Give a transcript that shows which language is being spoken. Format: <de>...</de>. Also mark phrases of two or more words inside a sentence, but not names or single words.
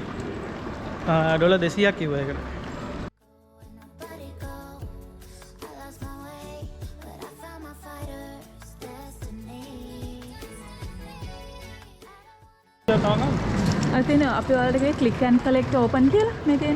<si>ඩොලර් 200ක් කිව්වා ඒකට.</si> <en>Nobody goes. I lost my way, but I found my fighter's destiny.</en> <si>අතින් අපි ඔයාලට කිව්වේ</si> <en>click and collect open</en> <si>කියලා මේ තියෙන.</si>